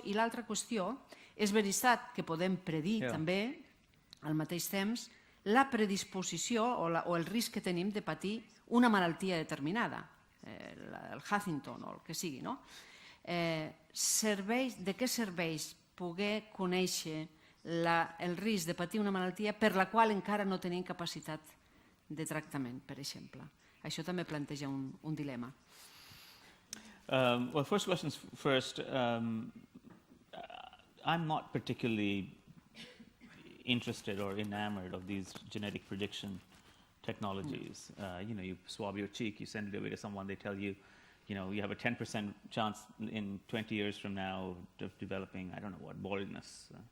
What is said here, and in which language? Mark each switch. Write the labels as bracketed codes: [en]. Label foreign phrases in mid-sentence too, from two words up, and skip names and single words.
[ca] I l'altra qüestió, és veritat que podem predir també, al mateix temps, la predisposició o el risc que tenim de patir una malaltia determinada, el Huntington o el que sigui. De què serveix poder conèixer el risc de patir una malaltia per la qual encara no tenim capacitat de tractament, per exemple? Això també planteja un dilema. [en] Well, first questions first. I'm not particularly interested or enamored of these genetic prediction technologies. You swab your cheek, you send it away to someone, they tell you, you have a 10% chance in 20 years from now of developing, I don't know what, baldness.